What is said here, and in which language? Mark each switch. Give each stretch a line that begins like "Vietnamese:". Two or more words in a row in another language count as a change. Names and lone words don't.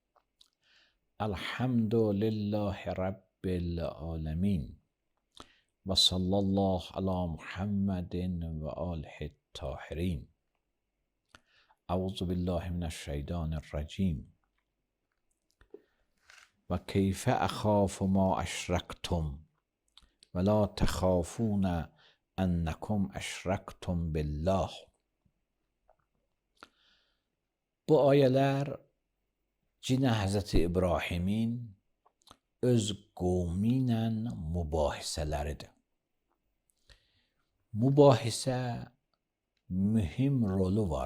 Arabic: الحمد لله رب العالمین و صلی الله علی محمد و آله الطاهرین. اعوذ بالله من الشیطان الرجیم. و کیف اخاف ما اشرکتم ولا تخافون انکم اشرکتم بالله.
Azerbaijani: Bu ayələr cinə Həzrəti İbrahimin öz qovmu ilə mübahisələridir. Mübahisə mühüm rolu var.